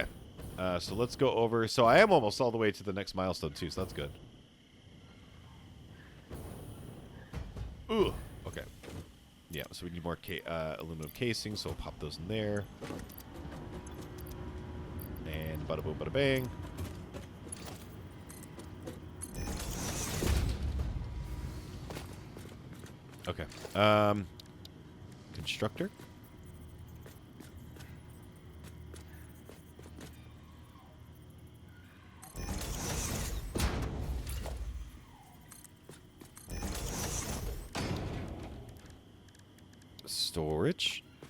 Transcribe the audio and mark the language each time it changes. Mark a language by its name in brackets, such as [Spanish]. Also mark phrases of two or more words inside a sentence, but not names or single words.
[English] So let's go over. So I am almost all the way to the next milestone, too, so that's good. Ooh. Okay. Yeah, so we need more aluminum casings, so we'll pop those in there. And bada boom, bada bang. Okay. Constructor. Storage.